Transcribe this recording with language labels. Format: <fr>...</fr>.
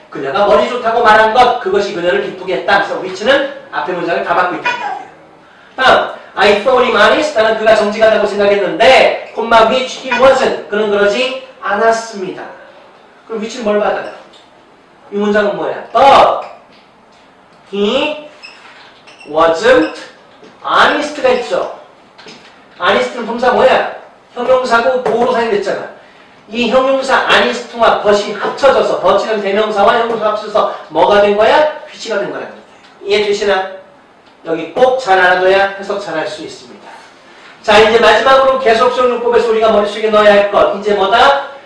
<ko>그녀가 머리 좋다고 말한 것. 그것이 그녀를 기쁘게 했다. 그래서 which는 앞에 문장을 다 받고 있다는 얘기예요.</ko> <en>다음. I thought him honest.</en> <ko>나는 그가 정직하다고 생각했는데 콤마</ko> <en>which he wasn't.</en> <ko>그는 그러지 않았습니다. 그럼 which는 뭘 받아요? 이 문장은 뭐야?</ko> <en>But he wasn't honest가 있죠.</en> <ko>honest는 동사 뭐야? 형용사고 보호로 사용됐잖아. 이 형용사 honest와 but이 합쳐져서 but이라는 대명사와 형용사가 합쳐져서 뭐가 된 거야? which가 된 거라는 거예요. 이해되시나? 여기 꼭 잘 알아둬야 해석 잘 할 수 있습니다. 자, 이제 마지막으로 계속적 용법에서 우리가 머릿속에 넣어야 할 것. 이제 뭐다?</ko>